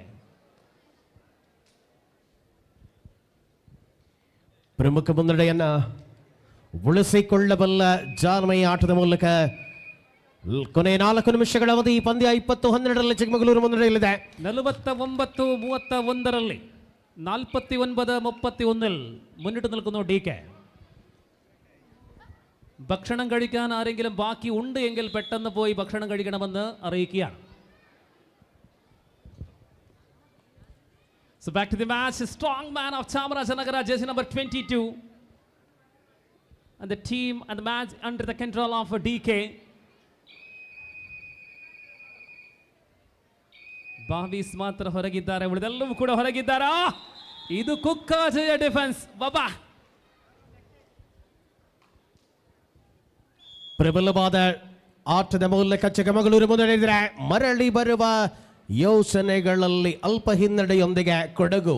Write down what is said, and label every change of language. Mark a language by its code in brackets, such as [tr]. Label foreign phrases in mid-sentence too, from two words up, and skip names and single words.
[kn] ಪ್ರಮುಖ ಮುನ್ನಡೆಯನ್ನ ಉಳಿಸಿಕೊಳ್ಳಬಲ್ಲ ಜಾನ್ಮಯ ಆಟದ ಮೂಲಕ ಕೊನೆ 4 ನಿಮಿಷಗಳ ಅವಧಿ. ಪಂದ್ಯ 20-12ರಲ್ಲಿ ಚಿಕ್ಕಮಗಳೂರು ಮುನ್ನಡೆಯಲ್ಲಿದೆ. [ml] 49-31ರಲ್ಲಿ 49-31 മുന്നിട്ട് നിൽക്കുന്നു DK. ഭക്ഷണം കഴിക്കാൻ ആരെങ്കിലും ബാക്കി ഉണ്ട് എങ്കിൽ പെട്ടെന്ന് പോയി ഭക്ഷണം കഴിക്കണമെന്ന് അറിയിക്കുകയാണ്. [en] So back to the match, strong man of Chamarajanagar, jersey number 22, and the team and the match under the control of DK. [kn] ಬಾವಿಸ್ ಮಾತ್ರ ಹೊರಗಿದ್ದಾರೆ, ಉಳಿದೆಲ್ಲವೂ ಕೂಡ ಹೊರಗಿದ್ದಾರೆ. ಇದು ಕುಕ್ಕಾಜಯ ಡಿಫೆನ್ಸ್. ಬಾಬಾ ಪ್ರಬಲವಾದ ಆಟದ ಮೂಲಕ ಚಿಕ್ಕಮಗಳೂರು ಮುನ್ನಡೆಯಿದರೆ ಮರಳಿ ಬರುವ ಯೋಚನೆಗಳಲ್ಲಿ ಅಲ್ಪ ಹಿನ್ನಡೆಯೊಂದಿಗೆ ಕೊಡಗು.